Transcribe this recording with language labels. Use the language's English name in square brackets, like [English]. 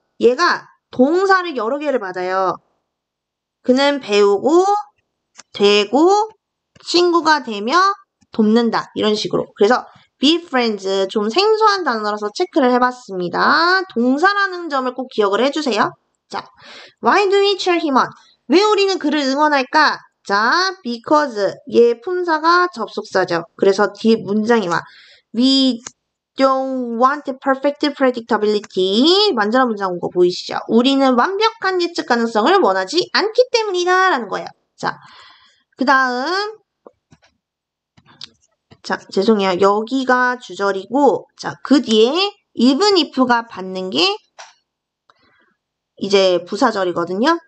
[Korean] 얘가 동사를 여러 개를 받아요. 그는 배우고 되고 친구가 되며 돕는다. 이런 식으로. 그래서 be friends 좀 생소한 단어라서 체크를 해봤습니다. 동사라는 점을 꼭 기억을 해주세요. [English] 자, why do we cheer him on? [Korean] 왜 우리는 그를 응원할까? 자, because 얘 품사가 접속사죠. 그래서 뒤에 문장이 와. [English] We don't want perfect predictability. [Korean] 완전한 문장 온 거 보이시죠? 우리는 완벽한 예측 가능성을 원하지 않기 때문이다. 라는 거예요. 자, 그 다음. 자, 죄송해요. 여기가 주절이고, 자, 그 뒤에 even if가 받는 게 이제 부사절이거든요.